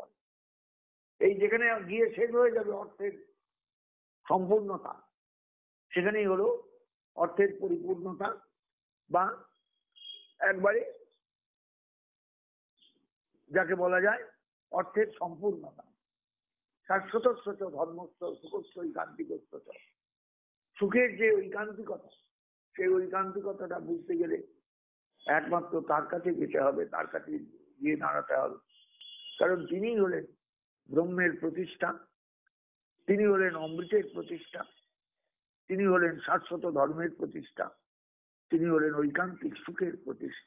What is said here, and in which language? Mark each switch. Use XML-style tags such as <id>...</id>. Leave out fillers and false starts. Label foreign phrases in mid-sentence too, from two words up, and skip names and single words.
<bn>এই যেখানে গিয়ে শেষ হয়ে যাবে অর্থের সম্পূর্ণতা, সেখানেই হলো অর্থের পরিপূর্ণতা, বা একবারে যাকে বলা যায় অর্থের সম্পূর্ণতা।</bn> <sa>শাশ্বতস্য চ ধর্মস্য, সুখস্য ঐকান্তিকস্য চ।</sa> <bn>সুখের যে ঐকান্তিকতা, সেই ঐকান্তিকতাটা বুঝতে গেলে একমাত্র তার কাছে যেতে হবে, তার কাছে গিয়ে দাঁড়াতে হবে। কারণ তিনি হলেন ব্রহ্মের প্রতিষ্ঠা, তিনি হলেন অমৃতের প্রতিষ্ঠা, তিনি হলেন শাশ্বত ধর্মের প্রতিষ্ঠা, তিনি হলেন ঐকান্তিক সুখের প্রতিষ্ঠা।</bn>